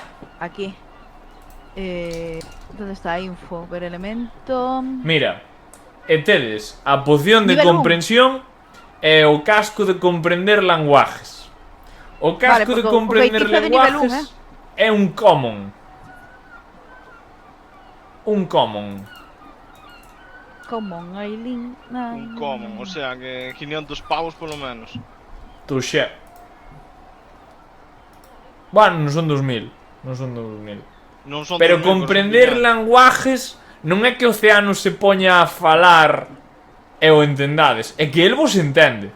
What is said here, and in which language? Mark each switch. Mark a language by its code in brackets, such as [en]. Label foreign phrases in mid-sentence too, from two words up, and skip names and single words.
[gl] Aquí. Donde está a info? Ver elemento. Mira, e tedes a poción de Nivel un. comprensión e o casco de comprender lenguajes. O casco Vale, de porque o comprender feitizo de nivel lenguajes é un common. Un common. Common, Aileen. Un common, o sea que 500 pavos polo menos. Touché. Bueno, non son 2000. Non son 2000. Non son Pero 2000, son comprender 500. lenguajes non é que o Océano se poña a falar e o entendades, é que el vos entende,